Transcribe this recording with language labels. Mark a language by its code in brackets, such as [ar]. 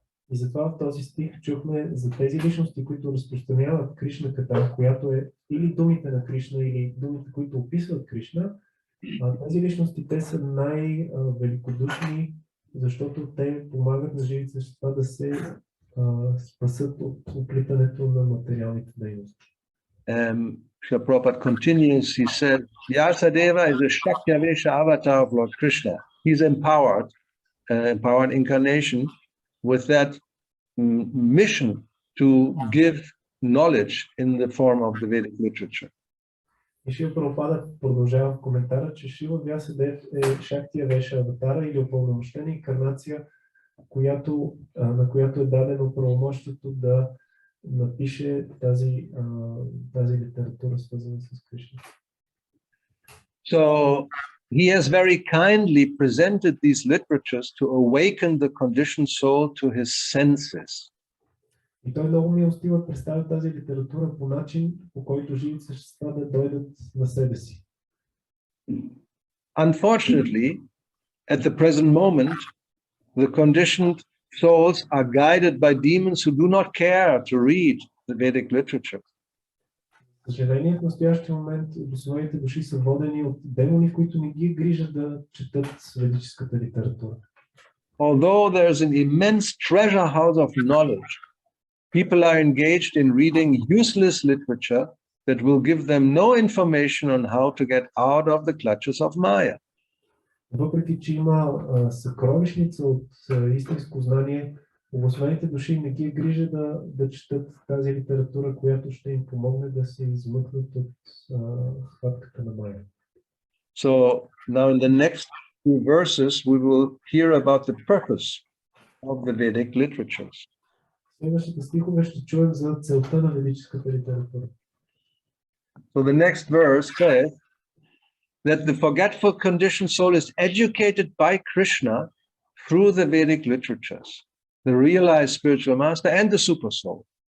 [bg] И затова в този стих чухме за тези личности, които разпространяват Кришна ката, която е или думите на Кришна, или думите, които описват Кришна. Тези личности, те са най-великодушни, защото те помагат на живите същества да се спасат от оплитането на материалните дейности. [en] Srila Prabhupada continues, he said, Vyasadeva is a Shakyavesha avatar of Lord Krishna. He's empowered incarnation with that mission to give knowledge in the form of the Vedic literature. [bg] И Шрила Прабхупада продължава в коментара, че Шрила Вясадев е Шактия Веша аватара или упълномощена инкарнация, на която е дадено правомощието да напише тази литература, свързана с Кришна. [en] So he has very kindly presented these literatures to awaken the conditioned soul to his senses. [bg] И той много милостиво представя тази литература по начин, по който живите същества да дойдат на себе си. [en] Unfortunately, at the present moment, the conditioned souls are guided by demons who do not care to read the Vedic literature. [bg] За съжаление, в настоящия момент обособените души са водени от демони, които не ги грижат да четат ведическата литература. [en] Although there's an immense treasure house of knowledge, people are engaged in reading useless literature that will give them no information on how to get out of the clutches of Maya. [bg] Въпреки че има съкровищница от истинско знание, обособените души не ги грижа да четат тази литература, която ще им помогне да се измъкнат от хватката на Майя. [en] So now in the next few verses we will hear about the purpose of the Vedic literatures. [bg] следващите стихове ще чуем за целта на ведическата литература. [en] So the next verse says that the forgetful conditioned soul is educated by Krishna through the Vedic literatures, the realized spiritual master and the super soul.